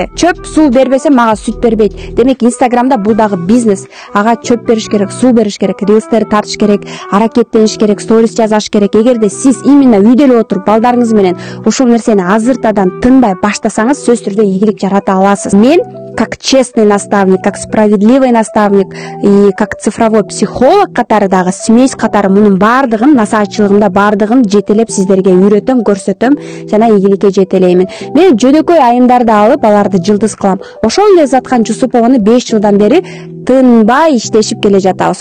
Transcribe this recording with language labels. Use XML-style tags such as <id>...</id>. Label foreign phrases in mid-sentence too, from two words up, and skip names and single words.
<ky>Чөп, суу бербесем, мага сүт бербейт. Демек Инстаграмда бул дагы бизнес. Ага чөп бериш керек, суу бериш керек, рилстер тартыш керек, аракеттениш керек, сторис жазаш керек. Эгерде сиз именно үйдө эле отуруп балдарыңыз менен ушул нерсени азыртадан тынбай баштасаңыз, сөзсүз түрдө ийгилик жарата аласыз. Мен</ky> <ru>как честный наставник, как справедливый наставник и как цифровой психолог</ru> <ky>катары дагы, смесь катары мунун баардыгын, насаатчылыгымда баардыгын жетелеп сиздерге үйрөтөм, көрсөтөм жана ийгиликке жетелеймин. Мен жөнөкөй айымдарды алып, аларды жылдыз кылам. Ошол эле Заткан Жусупованы 5 жылдан бери тынбай иштешип келе жатабыз.</ky>